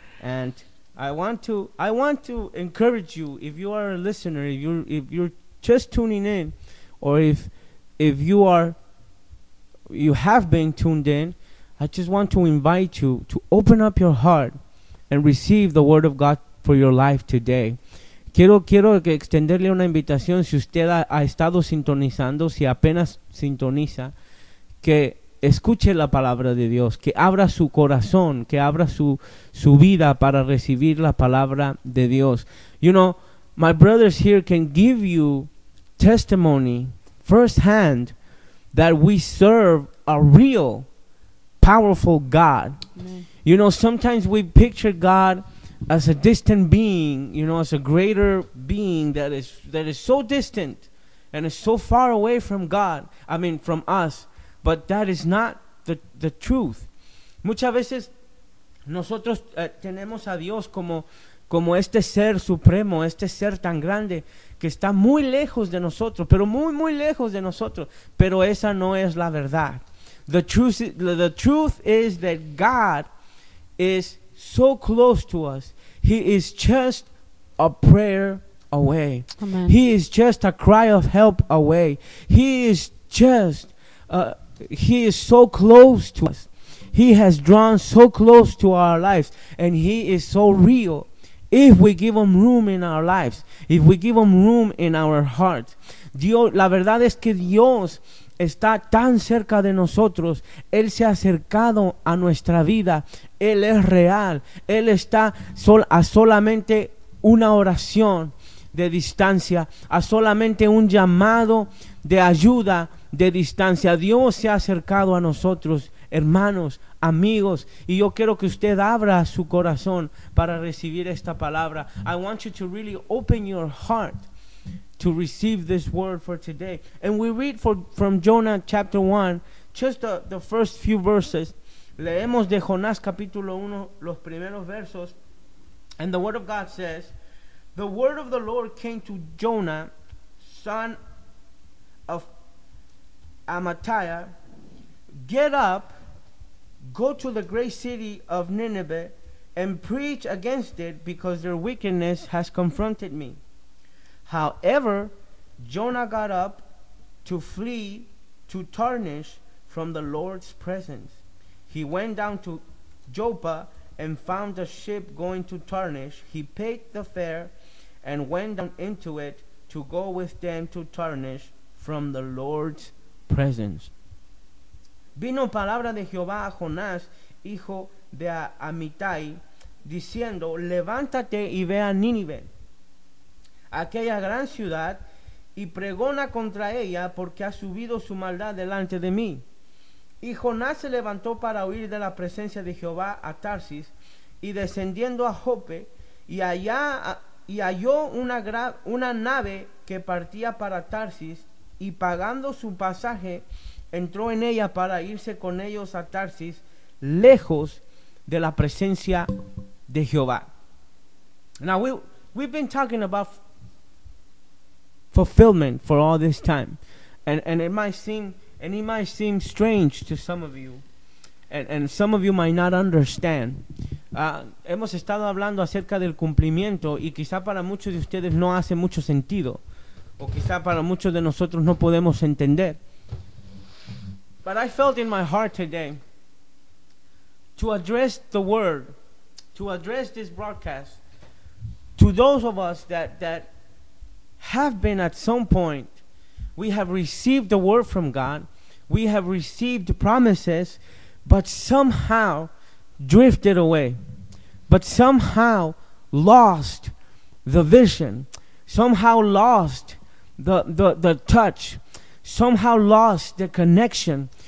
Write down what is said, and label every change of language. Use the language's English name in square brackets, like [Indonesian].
[English] And I want to encourage you, if you are a listener, if you're just tuning in, or if you have been tuned in, I just want to invite you to open up your heart and receive the word of God for your life today. [Spanish] Quiero extenderle una invitación, si usted ha estado sintonizando, si apenas sintoniza, que escuche la palabra de Dios, que abra su corazón, que abra su vida para recibir la palabra de Dios. [English] You know, my brothers here can give you testimony firsthand that we serve a real, powerful God. You know, sometimes we picture God as a distant being, you know, as a greater being that is so distant and is so far away from God, I mean, from us. But that is not the truth. [Spanish] Muchas veces nosotros tenemos a Dios como este ser supremo, este ser tan grande que está muy lejos de nosotros, pero muy, muy lejos de nosotros. Pero esa no es la verdad. [English] The truth is that God is so close to us. He is just a prayer away. Amen. He is just a cry of help away. He is just, he is so close to us. He has drawn so close to our lives. And he is so real if we give him room in our lives. If we give him room in our hearts. [Spanish] Dios, la verdad es que Dios está tan cerca de nosotros. Él se ha acercado a nuestra vida. Él es real. Él está solamente una oración de distancia, a solamente un llamado de ayuda de distancia. Dios se ha acercado a nosotros, hermanos, amigos, y yo quiero que usted abra su corazón para recibir esta palabra. [English] I want you to really open your heart to receive this word for today. And we read from Jonah chapter 1, just the first few verses. [Spanish] Leemos de Jonás capítulo 1, los primeros versos. [English] And the word of God says, the word of the Lord came to Jonah, son of Amittai, get up, go to the great city of Nineveh, and preach against it, because their wickedness has confronted me. However, Jonah got up to flee to Tarshish from the Lord's presence. He went down to Joppa and found a ship going to Tarshish. He paid the fare and went down into it to go with them to Tarshish from the Lord's presence. [Spanish] Vino palabra de Jehová a Jonás, hijo de Amittai, diciendo, levántate y ve a Nínive, aquella gran ciudad, y pregona contra ella, porque ha subido su maldad delante de mí. Y Jonás se levantó para huir de la presencia de Jehová a Tarsis, y descendiendo a Jope, y halló una nave que partía para Tarsis, y pagando su pasaje, entró en ella para irse con ellos a Tarsis, lejos de la presencia de Jehová. [English] Now we've been talking about fulfillment for all this time, and it might seem strange to some of you, and some of you might not understand. [Spanish] Hemos estado hablando acerca del cumplimiento, y quizá para muchos de ustedes no hace mucho sentido, o quizá para muchos de nosotros no podemos entender. [English] But I felt in my heart today to address the word, to address this broadcast to those of us that have been at some point, we have received the word from God, we have received promises, but somehow drifted away, but somehow lost the vision, somehow lost the touch, somehow lost the connection.